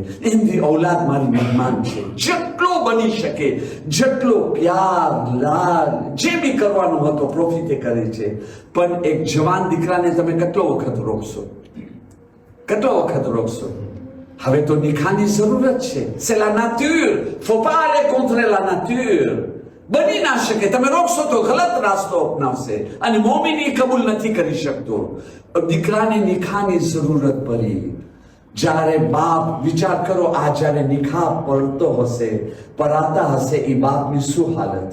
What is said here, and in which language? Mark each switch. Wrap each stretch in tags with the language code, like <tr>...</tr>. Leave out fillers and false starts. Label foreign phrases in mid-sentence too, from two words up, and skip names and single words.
<gu>એમની औलाद મારી મહેમાન છે, જેટલો બની શકે, જેટલો પ્યાર લાડ જે બી કરવાનો હતો પ્રોફિટે કરે છે. પણ એક જવાન દીકરાને તમે કેટલો વખત રોકશો? કેટલો વખત રોકશો? હવે તો નિકાહની જરૂરત છે.</gu> <fr>c'est la nature, faut pas aller contre la nature.</fr> <gu>બની ના શકે, તમે રોકશો તો ગલત રાસ્તો અપનાવશે અને મોમિની કબૂલ નથી કરી શકતો. દીકરાને નિકાહની જરૂરત પડી. જ્યારે બાપ વિચાર કરો, આ જ્યારે નિકાહ પડતો હશે, પરાતા હશે, એ બાપની શું હાલત?</gu>